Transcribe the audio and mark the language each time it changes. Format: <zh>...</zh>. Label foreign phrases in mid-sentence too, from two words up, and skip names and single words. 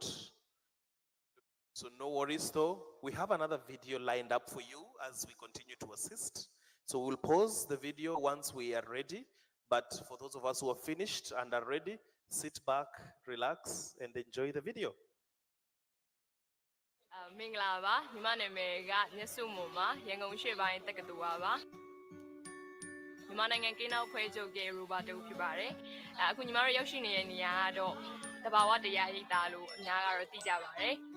<en>So no worries though, we have another video lined up for you as we continue to assist. So we'll pause the video once we are ready, but for those of us who are finished and are ready, sit back, relax, and enjoy the video.</en> <my>မင်္ဂလာပါညီမနာမည်ကညစုမွန်ပါရန်ကုန်ရှေ့ပိုင်းတက္ကသိုလ်ပါမြန်မာနိုင်ငံကင်းနောက်ဖွဲ့ချုပ်ရဲ့ရူပါတူဖြစ်ပါတယ်အခုညီမတို့ရောက်ရှိနေတဲ့နေရာကတော့တဘာဝတရားရိပ်သာလို့အများကတော့သိကြပါတယ်</my>